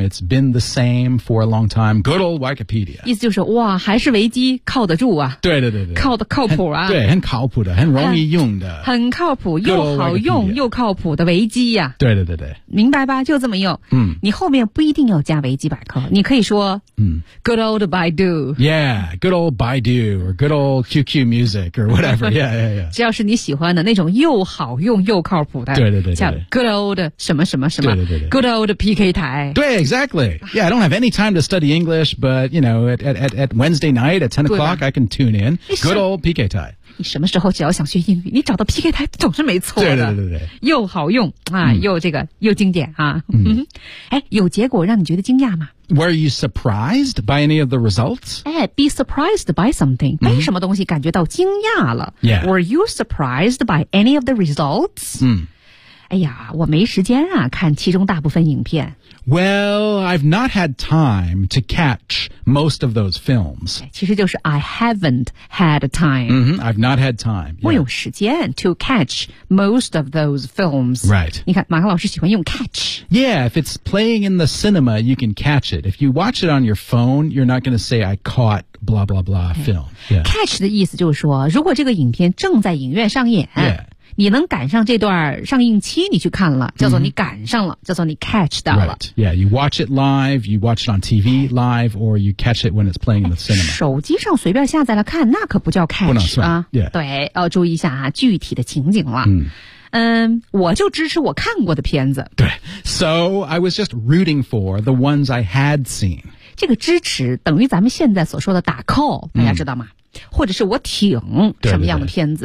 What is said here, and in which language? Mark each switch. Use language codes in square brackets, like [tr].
[en] It's been the same for a long time. Good old Wikipedia. [zh] 意思就是哇，还是维基靠得住啊。对对对对，靠的靠谱啊。对，很靠谱的，很容易用的。很靠谱又好用又靠谱的维基啊。对对对对，明白吧？就这么用。嗯，你后面不一定要加维基百科，你可以说嗯 [en] ，Good old Baidu。 Yeah, good old Baidu or good old QQ Music or whatever. Yeah, yeah, yeah. [zh] 只要是你喜欢的那种又好用又靠谱的。对对对，像 [en] Good。Good old [zh] 什么什么什么对对对对 [en] Good old PK 台对 exactly Yeah I don't have any time to study English But you know at Wednesday night at 10 o'clock I can tune in Good old PK 台 [zh] 你什么时候只要想学英语你找到 PK 台总是没错的对对对对又好用啊、嗯、又这个又经典啊、嗯、哎有结果让你觉得惊讶吗 [en] Were you surprised by any of the results? [zh] 哎 [en] be surprised by something [zh] 被什么东西感觉到惊讶了、 [en] 嗯、Yeah Were you surprised by any of the results? 嗯 [zh] 哎呀，我没时间啊，看其中大部分影片。 [en] Well, I've not had time to catch most of those films. [zh] 其实就是 [en] I haven't had time. Mm-hmm, I've not had time. [zh] 我有时间 [en] to catch most of those films. Right. [zh] 你看，马克老师喜欢用 catch. [en] Yeah, if it's playing in the cinema, you can catch it. If you watch it on your phone, you're not going to say I caught. blah blah blah film、yeah. [zh] catch 的意思就是说如果这个影片正在影院上演、 [en] yeah. [zh] 你能赶上这段上映期你去看了叫做你赶上了、mm-hmm. 叫做你 catch 到了、 [en] right. yeah you watch it live you watch it on TV live or you catch it when it's playing in the cinema [zh] 手机上随便下载了看那可不叫 catch 不能算、啊 [en] yeah. [zh] 对、注意一下、啊、具体的情景了、我就支持我看过的片子 [en] 对 so I was just rooting for the ones I had seen [zh] 这个支持等于咱们现在所说的打 call 大家知道吗、嗯、或者是我挺什么样的片子